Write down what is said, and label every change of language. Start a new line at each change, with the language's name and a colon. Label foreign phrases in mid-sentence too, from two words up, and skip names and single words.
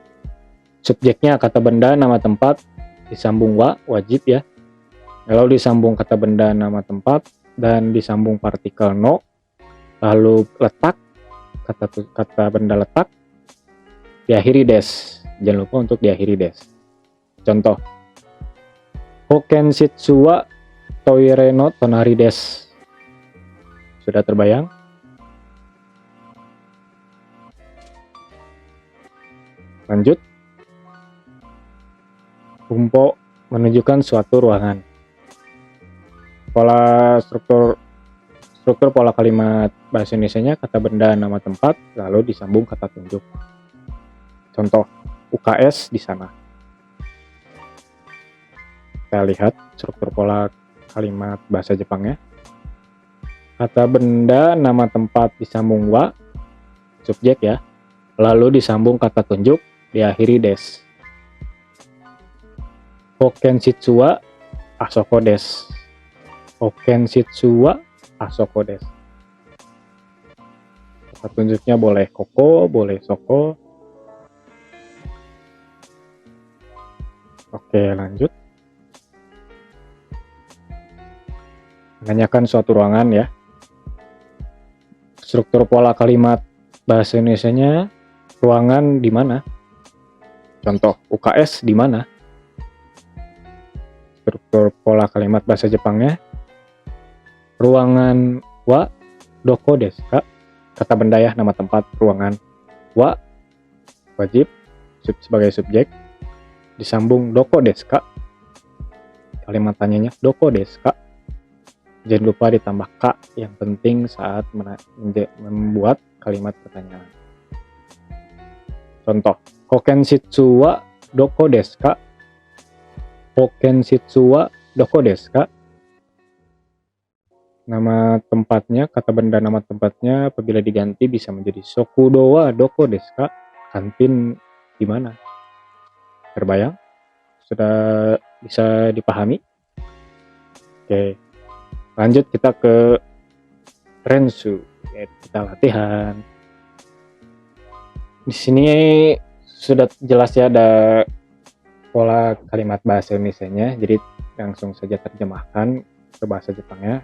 Indonesian: Subjeknya kata benda nama tempat, disambung wa, wajib ya, lalu disambung kata benda nama tempat dan disambung partikel no, lalu letak kata benda letak, diakhiri des. Jangan lupa untuk diakhiri des. Contoh,
Japanese: 保健室 は トイレ の 隣 です.
Indonesian: Sudah terbayang? Lanjut. Bumpo menunjukkan suatu ruangan. Pola struktur pola kalimat bahasa Indonesianya kata benda nama tempat lalu disambung kata tunjuk. Contoh UKS di sana. Kita lihat struktur pola kalimat bahasa Jepangnya. Kata benda nama tempat disambung wa, subjek ya, lalu disambung kata tunjuk, diakhiri des.
Japanese: 保健室 は あそこ です. 保健室 は あそこ です.
Indonesian: Kata tunjuknya boleh koko, boleh soko. Oke, lanjut. Menanyakan suatu ruangan ya. Struktur pola kalimat bahasa Indonesianya ruangan di mana? Contoh UKS di mana? Struktur pola kalimat bahasa Jepangnya ruangan
Japanese: は どこ です か?
Indonesian: Kata benda ya, nama tempat, ruangan. Wa wajib sebagai subjek, disambung
Japanese: どこ です か?
Indonesian: Kalimat tanyanya
Japanese: どこ です か?
Indonesian: Jangan lupa ditambah ka yang penting saat membuat kalimat pertanyaan.
Japanese: Contoh 保健室 は どこ です か? 保健室 は どこ です か?
Indonesian: Nama tempatnya, kata benda nama tempatnya apabila diganti bisa menjadi
Japanese: 食堂 は どこ です か?
Indonesian: Kantin di mana? Terbayang? Sudah bisa dipahami? Oke. Lanjut kita ke rensu, yaitu kita latihan. Di sini sudah jelas ya ada pola kalimat bahasa Indonesianya, jadi langsung saja terjemahkan ke bahasa Jepangnya.